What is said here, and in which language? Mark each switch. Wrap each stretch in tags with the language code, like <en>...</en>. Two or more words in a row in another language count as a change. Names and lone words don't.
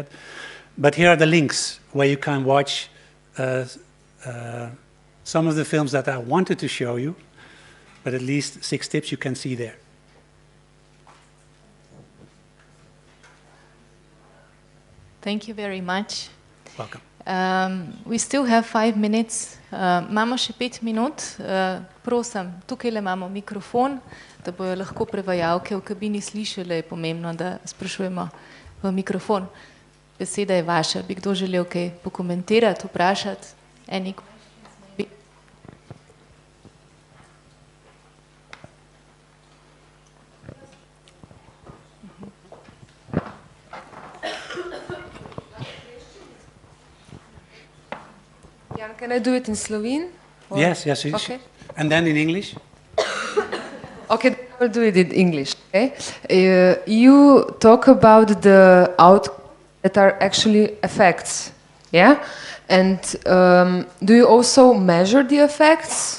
<en>But here are the links where you can watch some of the films that I wanted to show you, but at least 6 tips you can see there. Thank you very much. Welcome. We still have 5 minutes.</en> <sl>Imamo še 5 minut. Prosim, tukaj imamo mikrofon, da bojo lahko prevajalke v kabini slišale. Je pomembno, da sprašujemo v mikrofon. Beseda je vaša. Bi kdo želel kaj pokomentirati, vprašati?</sl> <en>Jan, can I do it in Slovene? Or? Yes. Okay. And then in English? Okay, I'll do it in English. Okay. You talk about the outcomes that are actually effects, yeah? And do you also measure the effects?</en>